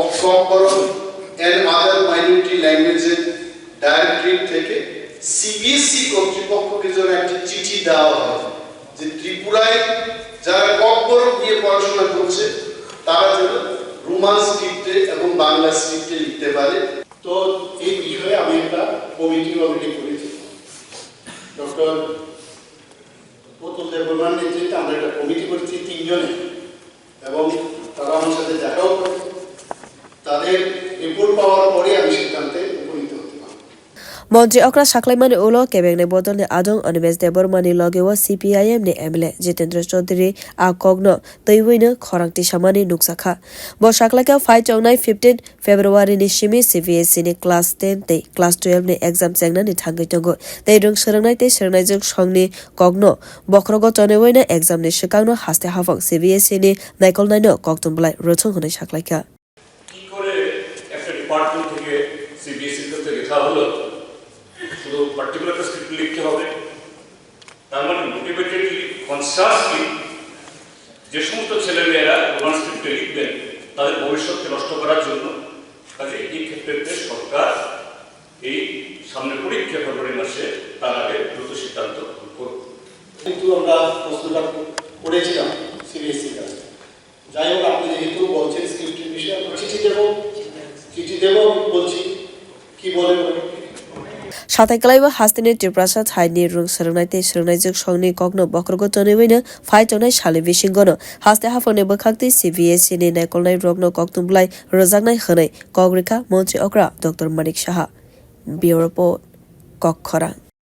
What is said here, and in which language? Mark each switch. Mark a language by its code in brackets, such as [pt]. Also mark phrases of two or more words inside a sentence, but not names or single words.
[bn] kokborok [en] and other minority language's directory [bn] থেকে সিবিএসই কর্তৃপক্ষকে যেন একটা চিঠি দেওয়া হয় যে ত্রিপুরায় যারা kokborok নিয়ে পড়াশোনা করছে তারা যেন রোমান স্ক্রিপ্টে এবং বাংলা স্ক্রিপ্টে লিখতে পারে তো এই বিষয়ে আমি একটা কমিটি অলরেডি করেছি ডক্টর bodol debbarmaর নেতৃত্বে আমরা একটা কমিটি করেছি 3 জনে এবং তারা আমার সাথে দেখাও করে তাদের রিপোর্ট পাওয়ার পরে আমি সিদ্ধান্তে উপনীত হতে পারব [trp] মন্ত্রী okra saklaimani ulo kebeng ni bodol ni adong Animesh Debbarma ni logewa CPIM ni MLA Jitendra chowdhury a kokno teiwino khorangti samani nukjak bo saklaika phai chongnai 15 February ni simi CBSC ni class 10 tei class 12 ni exam chengna ni thangui tongo tei rung sarangnai tei sarangnai juksong ni kokno bokrogo tonewoina exam ni sikangno haste hafang CBSC ni naikolnai no koktang blai rochong honai saklaika [bn] কি করে একটা ডিপার্টমেন্ট থেকে CBSC তে লেখা হলো শুধু [en] particular script [bn] লিখতে হবে তার মানে [en] motivatedly consciously [bn] যে সমস্ত ছেলেমেয়েরা রোমান স্ক্রিপ্টে লিখবেন তাদের ভবিষ্যৎকে নষ্ট করার জন্য কাজে এই ক্ষেত্রে সরকার এই সামনে পরীক্ষা ফেব্রুয়ারি মাসে তার আগে দ্রুত সিদ্ধান্ত করবে কিন্তু আমরা প্রশ্নটা করেছিলাম সিবিএসসি কাছে যাই হোক আপনি যেহেতু বলছেন স্ক্রিপ্টের বিষয়ে আমরা চিঠি দেব বলছি কি বলেন [trp] satai kalaiwa haste ni triprasa thai ni rung sarangnai tei sarangnai juksong ni kokno bokrogo tonewoina phai chongnai sali bisingono haste hafangni bukhaktei CPIM ni naikolnai rokno koktang blai rojaknai hwnai kokrika mantri okra Dr. Manik Shah [en] bureau report [trp] kokborok